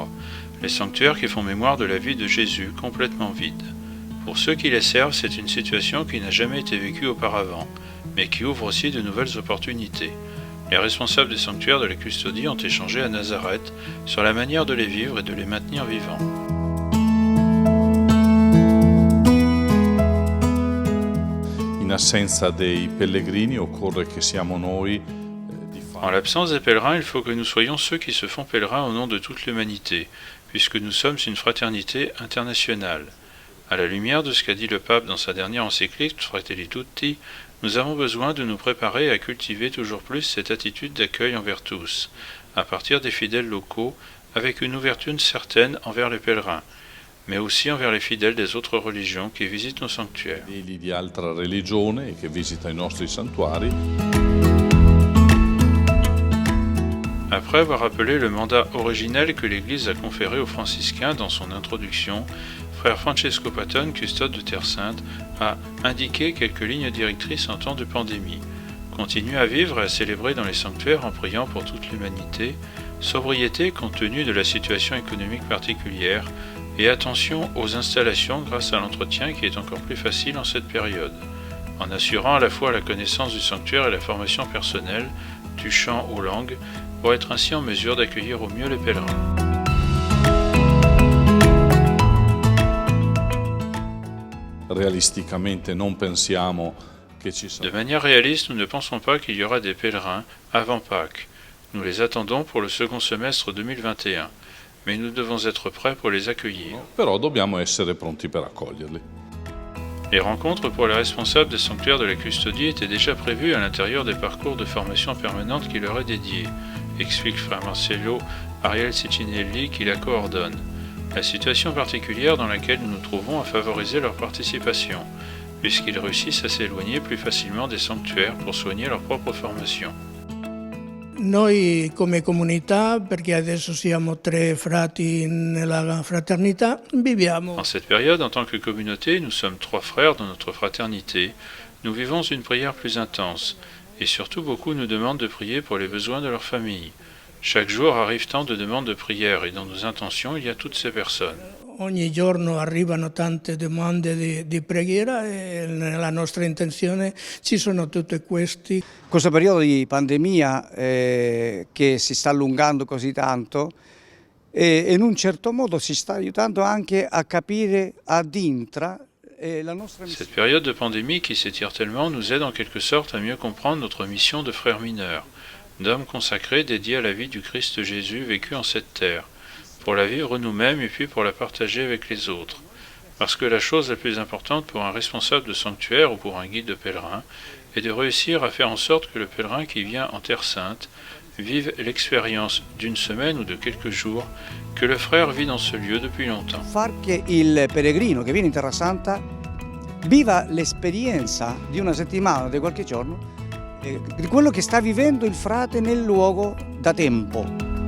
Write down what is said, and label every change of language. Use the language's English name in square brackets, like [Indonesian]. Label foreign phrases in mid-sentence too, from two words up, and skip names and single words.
[French] Les sanctuaires qui font mémoire de la vie de Jésus complètement vides. Pour ceux qui les servent, c'est une situation qui n'a jamais été vécue auparavant, mais qui ouvre aussi de nouvelles opportunités. Les responsables des sanctuaires de la custodie ont échangé à Nazareth sur la manière de les vivre et de les maintenir vivants. [Italian] In assenza dei pellegrini occorre che siamo noi [French] En l'absence des pèlerins, il faut que nous soyons ceux qui se font pèlerins au nom de toute l'humanité, puisque nous sommes une fraternité internationale. À la lumière de ce qu'a dit le pape dans sa dernière encyclique Fratelli Tutti, nous avons besoin de nous préparer à cultiver toujours plus cette attitude d'accueil envers tous, à partir des fidèles locaux, avec une ouverture certaine envers les pèlerins, mais aussi envers les fidèles des autres religions qui visitent nos sanctuaires. [Italian] fedeli di altra religione che visita i nostri santuari. [French] Après avoir rappelé le mandat originel que l'Église a conféré aux franciscains dans son introduction, frère Francesco Patton, custode de Terre Sainte, a indiqué quelques lignes directrices en temps de pandémie. Continuer à vivre et à célébrer dans les sanctuaires en priant pour toute l'humanité, sobriété compte tenu de la situation économique particulière, et attention aux installations grâce à l'entretien qui est encore plus facile en cette période, en assurant à la fois la connaissance du sanctuaire et la formation personnelle, du chant aux langues, pour être ainsi en mesure d'accueillir au mieux les pèlerins. [Italian] Realisticamente non pensiamo che ci [French] De [Italian] sarà. [French] manière réaliste, nous ne pensons pas qu'il y aura des pèlerins avant Pâques. Nous les attendons pour le second semestre 2021, mais nous devons être prêts pour les accueillir. [Italian] Però dobbiamo essere pronti per accoglierli. [French] Les rencontres pour les responsables des sanctuaires de la custodie étaient déjà prévues à l'intérieur des parcours de formation permanente qui leur est dédié, explique frère Marcello Ariel Ciccinelli qui la coordonne. La situation particulière dans laquelle nous nous trouvons a favorisé leur participation, puisqu'ils réussissent à s'éloigner plus facilement des sanctuaires pour soigner leur propre formation. [Italian] Noi come comunità, perché adesso siamo 3 frati nella fraternità, viviamo [French] En cette période, en tant que communauté, nous sommes 3 frères dans notre fraternité. Nous vivons une prière plus intense, et surtout beaucoup nous demandent de prier pour les besoins de leur famille. Chaque jour arrive tant de demandes de prière, et dans nos intentions, il y a toutes ces personnes. [Italian] ogni giorno arrivano tante domande di preghiera e nella nostra intenzione ci sono tutti questi. Questo periodo di pandemia che si sta allungando così tanto in un certo modo ci sta aiutando anche a capire [Latin] ad intra [Italian] la nostra missione. [French] Cette période de pandémie qui s'étire tellement nous aide en quelque sorte à mieux comprendre notre mission de frères mineurs, d'hommes consacrés dédiés à la vie du Christ Jésus vécu en cette terre, pour la vivre nous-mêmes et puis pour la partager avec les autres. Parce que la chose la plus importante pour un responsable de sanctuaire ou pour un guide de pèlerin est de réussir à faire en sorte que le pèlerin qui vient en Terre Sainte vive l'expérience d'une semaine ou de quelques jours que le frère vit dans ce lieu depuis longtemps. [Italian] Far che il peregrino che viene in Terra Santa viva l'esperienza di una settimana, di qualche giorno, di quello che sta vivendo il frate nel luogo da tempo.